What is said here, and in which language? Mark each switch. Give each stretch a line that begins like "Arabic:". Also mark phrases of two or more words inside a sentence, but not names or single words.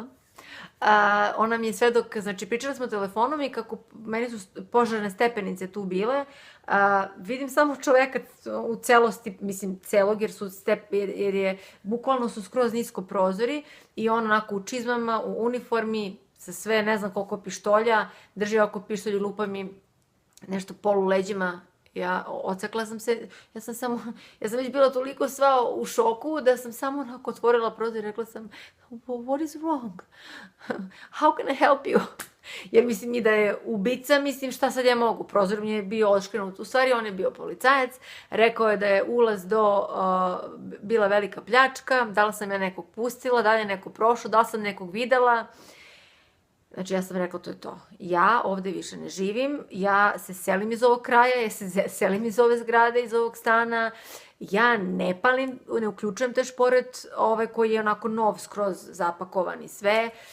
Serbian: Ona mi je sve dok, znači pričali smo telefonom i kako meni su požarne stepenice tu bile, vidim samo čoveka u celosti, mislim celog jer je bukvalno su skroz nisko prozori i on onako u čizmama, u uniformi, sa sve ne znam koliko pištolja, drži oko pištolj i lupa mi nešto polu leđima. Ocekla sam se, ja sam već bila toliko sva u šoku da sam samo onako otvorila prozor i rekla sam,
English: what is wrong? How can I help you?
Serbian: Jer mislim i da je ubica, mislim šta sad ja mogu, prozor mi je bio odškrenut, u stvari on je bio policajac, rekao je da je ulaz bila velika pljačka, da li sam ja nekog pustila, da li je neko prošao, da li sam nekog videla. Znači, ja sam rekla, to je to. Ja ovde više ne živim, ja se selim iz ovog kraja, ja se selim iz ove zgrade, iz ovog stana, ja ne palim, ne uključujem te šporet koji je onako nov, skroz zapakovan i sve,